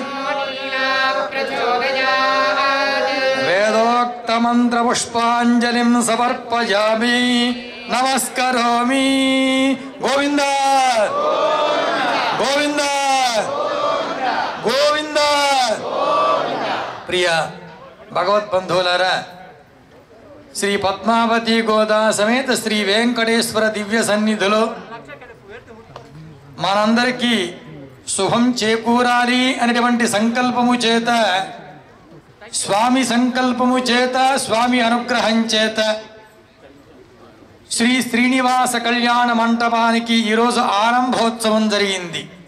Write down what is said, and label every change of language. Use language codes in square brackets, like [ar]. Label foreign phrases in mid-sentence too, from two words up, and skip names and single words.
[sa] वेदोक्तमन्त्रपुष्पाञ्जलिं समर्पयामि नमस्करोमि गोविन्द गोविन्द गोविन्द [te] ప్రియ భగవద్బంధులారా శ్రీ పద్మావతి గోదా సమేత శ్రీ వెంకటేశ్వర దివ్య సన్నిధిలో మనందరికీ శుభం చేకూరాలి అనేటువంటి సంకల్పము చేత స్వామి సంకల్పము చేత స్వామి అనుగ్రహం చేత శ్రీ శ్రీనివాస కళ్యాణ మంటపానికి ఈరోజు ఆరంభోత్సవం జరిగింది.